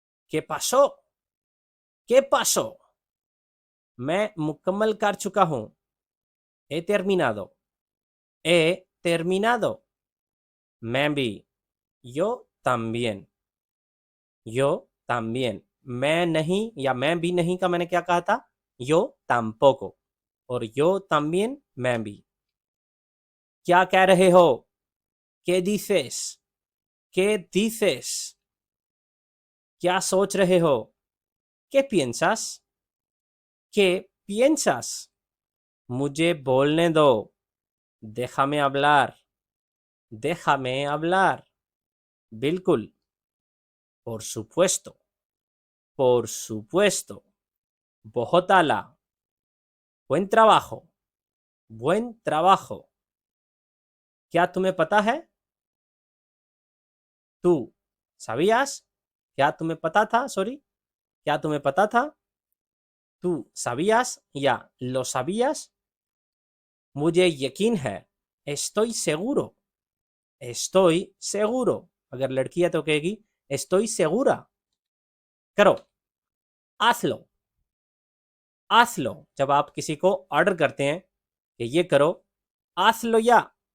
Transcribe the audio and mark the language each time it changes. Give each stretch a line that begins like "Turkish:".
Spanish: के पासो, के पासो,
Hindi: मैं मुकम्मल कर चुका हूँ,
Spanish: he terminado, he terminado,
Hindi: मैं भी,
Spanish: yo también, yo también,
Hindi: मैं नहीं या मैं भी नहीं का मैंने क्या कहा था?
Spanish: yo tampoco, और yo también
Hindi: मैं भी। क्या कह रहे हो?
Spanish: ¿Qué dices? ¿Qué dices?
Hindi: क्या सोच रहे हो?
Spanish: ¿Qué piensas? ¿Qué piensas?
Hindi: मुझे बोलने दो,
Spanish: déjame hablar, déjame hablar, बिल्कुल, por supuesto, por supuesto,
Hindi: बहुत आला,
Spanish: buen trabajo, buen trabajo,
Hindi: क्या तुम्हें पता है?
Spanish: tú, ¿sabías?
Hindi: क्या तुम्हें पता था? सॉरी, क्या तुम्हें पता था?
Spanish: tú sabías या lo sabías?
Hindi: मुझे यकीन है,
Spanish: estoy seguro, estoy seguro,
Hindi: अगर लड़की है तो कहेगी
Spanish: estoy segura,
Hindi: करो,
Spanish: hazlo, hazlo,
Hindi: जब आप किसी को ऑर्डर करते हैं कि ये करो, hazlo या,